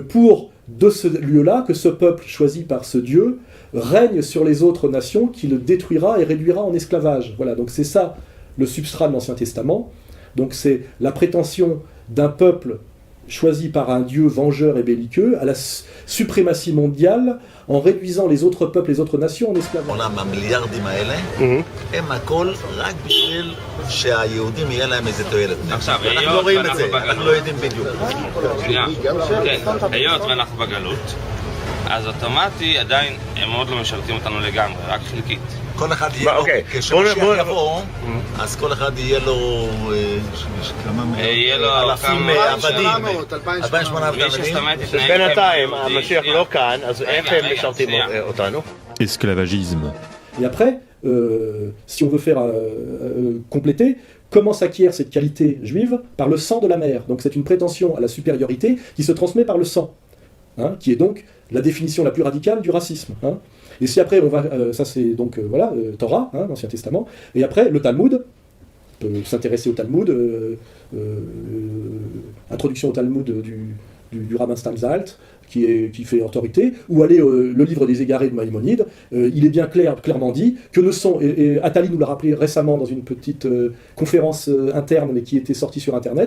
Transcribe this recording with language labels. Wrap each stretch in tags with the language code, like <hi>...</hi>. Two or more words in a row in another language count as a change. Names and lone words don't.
<fr>pour de ce lieu-là, que ce peuple choisi par ce Dieu règne sur les autres nations, qui le détruira et réduira en esclavage. Voilà, donc c'est ça le substrat de l'Ancien Testament. Donc c'est la prétention d'un peuple choisi par un Dieu vengeur et belliqueux à la suprématie mondiale en réduisant les autres peuples, les autres nations en esclavage.</fr> <he>המיליארדים האלה הם הכל רק בשביל שהיהודים יהיה להם איזה תועלת. עכשיו, אנחנו לא רואים את זה, אנחנו לא יודעים בדיוק. היות ואנחנו בגלות, אז אוטומטי עדיין הם עוד לא משרתים אותנו לגמרי, רק חלקית. כל אחד יהיה לו, כשמשיח יבוא, אז כל אחד יהיה לו אלפים עבדים, 2,800 עבדים. בינתיים, המשיח לא כאן, אז איך הם משרתים אותנו?</he> <fr>Esclavagisme. Et après, si on veut faire compléter, comment s'acquiert cette qualité juive? Par le sang de la mère. Donc c'est une prétention à la supériorité qui se transmet par le sang, qui est donc la définition la plus radicale du racisme. Et si après on va, ça c'est donc Torah, l'Ancien Testament, et après le Talmud, on peut s'intéresser au Talmud, introduction au Talmud du rabbin Stamzalt, qui fait autorité, ou aller le livre des égarés de Maïmonide, il est bien clairement dit que ne sont, et Attali nous l'a rappelé récemment dans une petite conférence interne, mais qui était sortie sur Internet.</fr>